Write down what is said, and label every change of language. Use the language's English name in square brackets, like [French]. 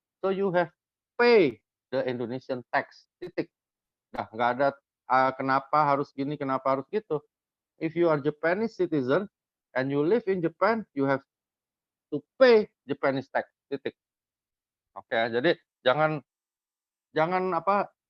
[English] So you have pay the Indonesian tax. [Indonesian] Titik. Nah, nggak ada kenapa harus gini, kenapa harus gitu. [English] If you are Japanese citizen and you live in Japan, you have to pay Japanese tax. [Indonesian] Titik. Oke, jadi jangan jangan apa